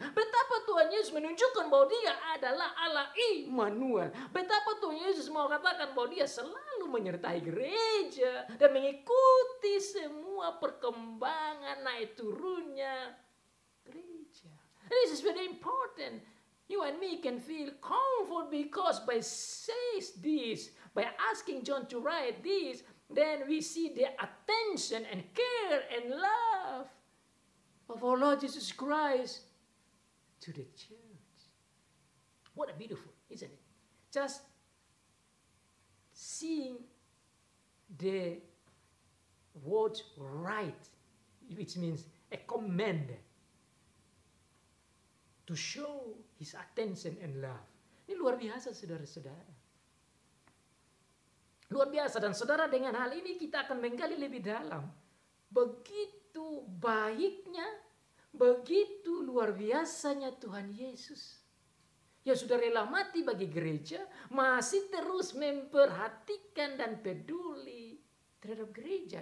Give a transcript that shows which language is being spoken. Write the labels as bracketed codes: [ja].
[id] Betapa Tuhan Yesus menunjukkan bahwa dia adalah Allah Immanuel. Betapa Tuhan Yesus mau katakan bahwa dia selalu menyertai gereja dan mengikuti semua perkembangan naik turunnya gereja. [en] This is very important. You and me can feel comfort because by says this, by asking John to write this, then we see the attention and care and love of our Lord Jesus Christ to the church. What a beautiful, isn't it? Just seeing the word right, which means a command, to show his attention and love. [id] Ini luar biasa saudara-saudara. Luar biasa, dan saudara dengan hal ini kita akan menggali lebih dalam. Begitu baiknya, begitu luar biasanya Tuhan Yesus. Yang sudah rela mati bagi gereja, masih terus memperhatikan dan peduli terhadap gereja.